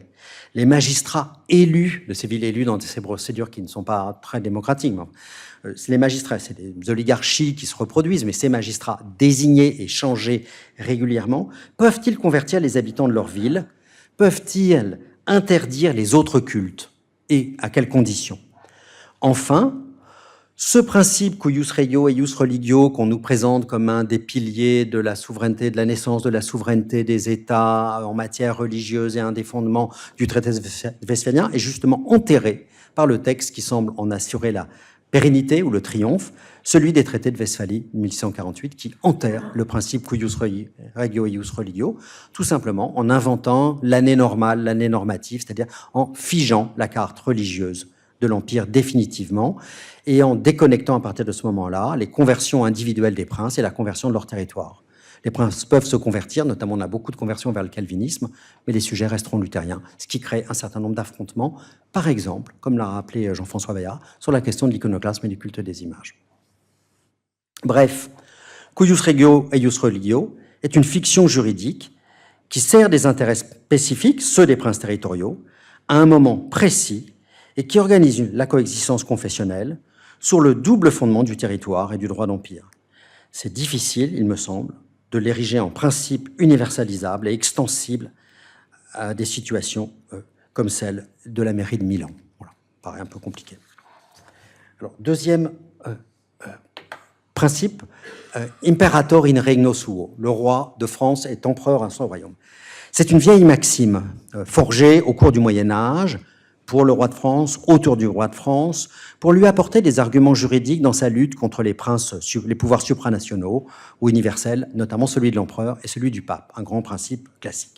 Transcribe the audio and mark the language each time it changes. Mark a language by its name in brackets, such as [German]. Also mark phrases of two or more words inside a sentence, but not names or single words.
[French] Les magistrats élus, de ces villes élues dans ces procédures qui ne sont pas très démocratiques, c'est les magistrats, c'est des oligarchies qui se reproduisent, mais ces magistrats désignés et changés régulièrement, peuvent-ils convertir les habitants de leur ville? Peuvent-ils interdire les autres cultes? Et à quelles conditions? Enfin, ce principe [Latin] cuius regio eius religio [French] qu'on nous présente comme un des piliers de la souveraineté, de la naissance de la souveraineté des États en matière religieuse et un des fondements du traité westphalien est justement enterré par le texte qui semble en assurer la pérennité ou le triomphe, celui des traités de Westphalie de 1648 qui enterre le principe [Latin] cuius regio eius religio, [French] tout simplement en inventant l'année normale, l'année normative, c'est-à-dire en figeant la carte religieuse de l'Empire définitivement et en déconnectant à partir de ce moment-là les conversions individuelles des princes et la conversion de leur territoire. Les princes peuvent se convertir, notamment on a beaucoup de conversions vers le calvinisme, mais les sujets resteront luthériens, ce qui crée un certain nombre d'affrontements, par exemple, comme l'a rappelé Jean-François Bayard, sur la question de l'iconoclasme et du culte des images. Bref, [Latin] cuius regio eius religio [French] est une fiction juridique qui sert des intérêts spécifiques, ceux des princes territoriaux, à un moment précis et qui organise la coexistence confessionnelle sur le double fondement du territoire et du droit d'empire. C'est difficile, il me semble, de l'ériger en principe universalisable et extensible à des situations comme celle de la mairie de Milan. Voilà, paraît un peu compliqué. Alors, deuxième principe, [Latin] imperator in regno suo, [French] le roi de France est empereur à son royaume. C'est une vieille maxime forgée au cours du Moyen-Âge pour le roi de France, autour du roi de France, pour lui apporter des arguments juridiques dans sa lutte contre les pouvoirs supranationaux ou universels, notamment celui de l'empereur et celui du pape, un grand principe classique.